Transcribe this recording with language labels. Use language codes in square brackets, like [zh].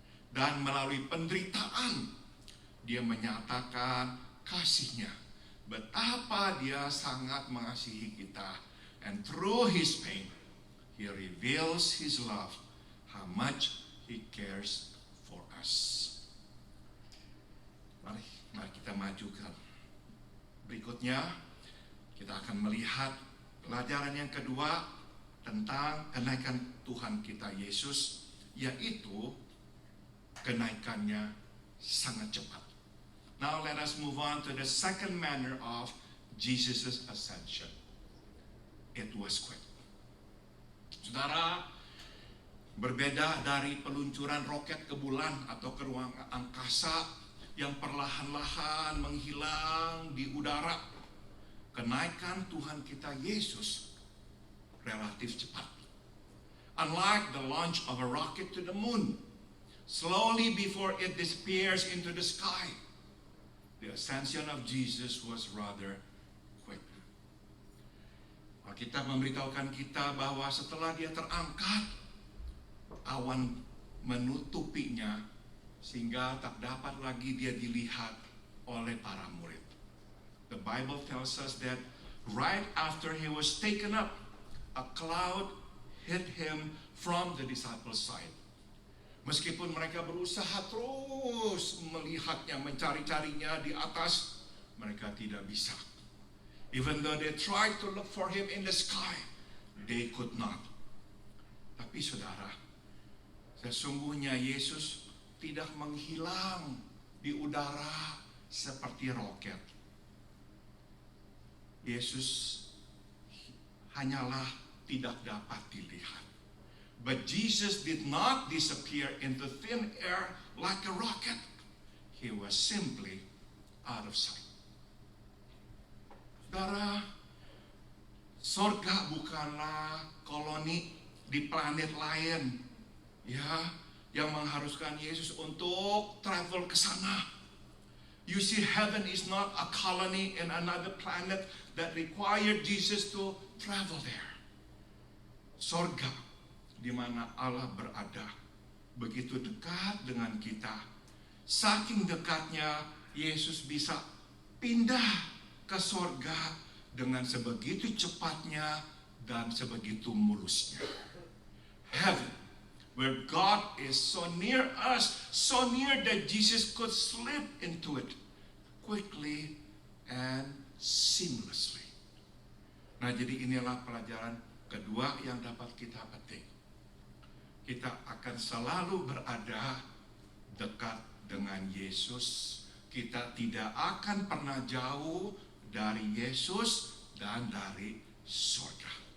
[id] Dan melalui penderitaan, dia menyatakan kasih-Nya. Betapa dia sangat mengasihi kita. [en] And through his pain, he reveals his love, how much he cares for us. [id] Mari kita majukan. Berikutnya, kita akan melihat pelajaran yang kedua tentang kenaikan Tuhan kita Yesus, yaitu kenaikannya sangat cepat. [en] Now let us move on to the second manner of Jesus' ascension. It was quick. [id] Saudara, berbeda dari peluncuran roket ke bulan atau ke ruang angkasa yang perlahan-lahan menghilang di udara, kenaikan Tuhan kita Yesus relatif cepat. [en] Unlike the launch of a rocket to the moon, slowly before it disappears into the sky, the ascension of Jesus was rather quick. [id] Alkitab memberitahukan kita bahwa setelah dia terangkat, awan menutupinya sehingga tak dapat lagi dia dilihat oleh para murid. [en] The Bible tells us that right after he was taken up, a cloud hid him from the disciples' sight. [id] Meskipun mereka berusaha terus melihatnya, mencari-carinya di atas, mereka tidak bisa. [en] Even though they tried to look for him in the sky, they could not. [id] Tapi saudara, sesungguhnya Yesus tidak menghilang di udara seperti roket. Yesus hanyalah tidak dapat dilihat. [en] But Jesus did not disappear into thin air like a rocket. He was simply out of sight. Saudara, [id] Sorga bukanlah koloni di planet lain, ya, yang mengharuskan Yesus untuk travel ke sana. [en] You see, heaven is not a colony in another planet that required Jesus to travel there. [id] Sorga, di mana Allah berada, begitu dekat dengan kita. Saking dekatnya, Yesus bisa pindah ke sorga dengan sebegitu cepatnya dan sebegitu mulusnya. [en] Heaven, where God is so near us, so near that Jesus could slip into it quickly and seamlessly. [id] Nah, jadi inilah pelajaran kedua yang dapat kita petik. Kita akan selalu berada dekat dengan Yesus. Kita tidak akan pernah jauh dari Yesus dan dari surga.